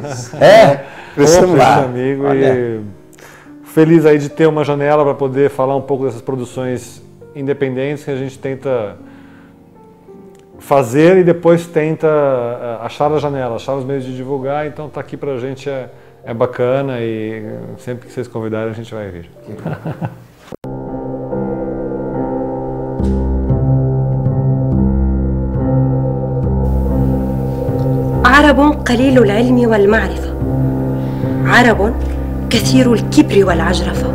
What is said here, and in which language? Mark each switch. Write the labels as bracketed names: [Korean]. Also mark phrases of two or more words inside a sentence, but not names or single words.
[Portuguese] Crescemos amigo e feliz aí de ter uma janela para poder falar um pouco dessas produções independentes que a gente tenta fazer e depois tenta achar a janela, achar os meios de divulgar. Então estar aqui para a gente é bacana e sempre que vocês convidarem a gente vai vir. [Arabic] عرب قليل العلم والمعرفة، عرب كثير الكبر والعجرفة.